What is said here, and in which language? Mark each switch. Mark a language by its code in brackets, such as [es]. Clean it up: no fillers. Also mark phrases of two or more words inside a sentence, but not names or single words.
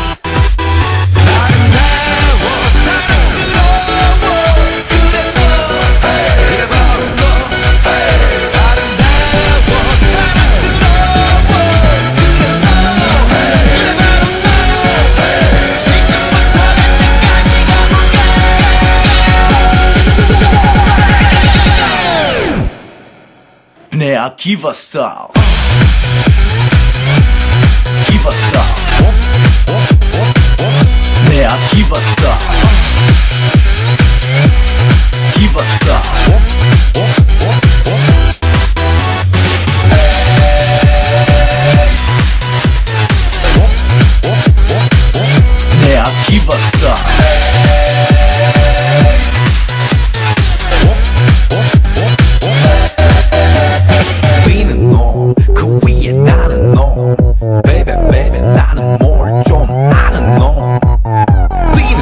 [ko] 아름다워 사랑스러워 그래 너 그래 바로 너 아름다워 사랑스러워 그래 너 그래 바로 너 지금부터 갈 때까지 가볼까 내 Akiva Star. Akiva Star. 내 Akiva Star. Akiva Star. 내 Akiva Star. 위는 너, 그 위에 나는 너. [en] Baby, baby, [ko] 나는 뭘 좀 아는 너.